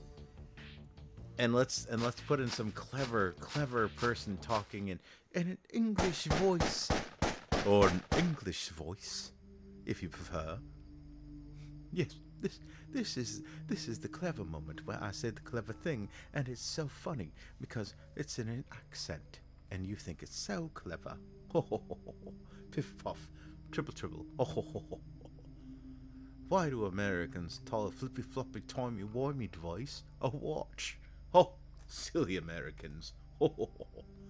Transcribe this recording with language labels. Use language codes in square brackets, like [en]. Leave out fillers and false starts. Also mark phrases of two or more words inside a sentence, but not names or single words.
[en] And let's put in some clever person talking in an English voice, or an English voice, if you prefer. Yes, this is the clever moment where I say the clever thing, and it's so funny because it's in an accent, and you think it's so clever. Ho ho ho ho ho. Piff puff, triple triple. Ho ho ho ho. Why do Americans call a flippy floppy timey wimey device a watch? Oh, silly Americans. Ho ho ho ho.